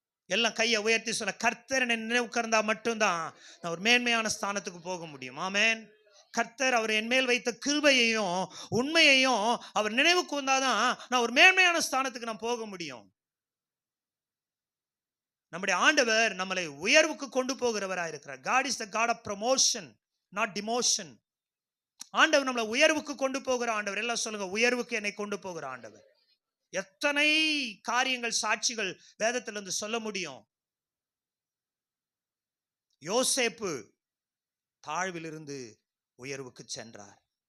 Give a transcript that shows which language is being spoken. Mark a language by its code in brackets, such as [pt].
[ta] எல்லாம் கையை உயர்த்தி சொல்ல, கர்த்தர் என்னை நினைவு கூர்ந்தா மட்டும்தான் நான் ஒரு மேன்மையான ஸ்தானத்துக்கு போக முடியும். ஆமென். கர்த்தர் அவர் என் மேல் வைத்த கிருபையையும் உண்மையையும் அவர் நினைவு கூர்ந்தாதான் நான் ஒரு மேன்மையான ஸ்தானத்துக்கு நான் போக முடியும். நம்முடைய ஆண்டவர் நம்மளை உயர்வுக்கு கொண்டு போகிறவராக இருக்கிறார். [en] God is the God of promotion, not demotion. [ta] ஆண்டவர் நம்மளை உயர்வுக்கு கொண்டு போகிற ஆண்டவர். எல்லாம் சொல்லுங்க, உயர்வுக்கு என்னை கொண்டு போகிற ஆண்டவர். எத்தனை காரியங்கள் சாட்சிகள் வேதத்திலிருந்து சொல்ல முடியும். யோசேப்பு தாழ்விலிருந்து உயர்வுக்கு சென்றார்.